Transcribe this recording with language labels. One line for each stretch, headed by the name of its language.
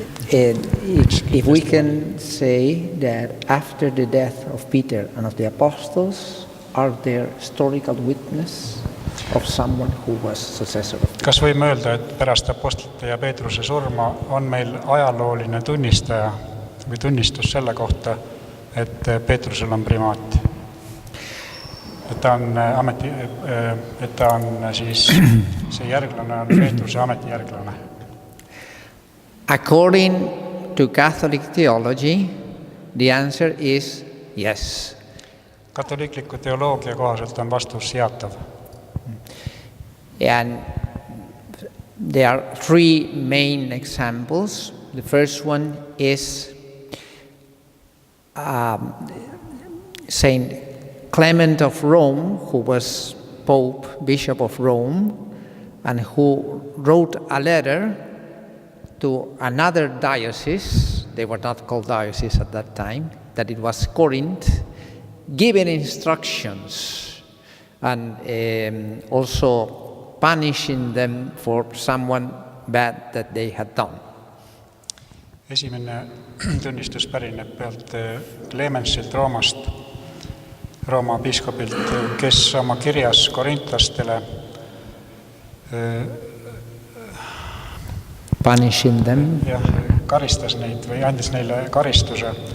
English: if we can say that after the death of Peter and of the apostles, are there historical witness of someone who was successor of Peter?
Estonian: Kas võime öelda, et pärast apostlite ja Peetruse surma on meil ajalooline tunnistaja või tunnistus selle kohta, et Peetrusel on primaat? Et ta on siis see järglane on Peetruse ametijärglane.
English: According to Catholic theology, the answer is yes.
Estonian: Katoliikliku teoloogia kohaselt on vastus jaatav.
English: And there are three main examples. The first one is Saint Clement of Rome, who was Pope, Bishop of Rome, and who wrote a letter to another diocese, they were not called diocese at that time, that it was Corinth, giving instructions and also punishing them for someone bad that they had done.
Estonian: Esimene tunnistus pärineb pealt Clemensilt Roomast, Rooma piiskopilt, kes oma kirjas korintlastele
English: punishing them.
Estonian: Ja, karistas neid või andis neile karistuse.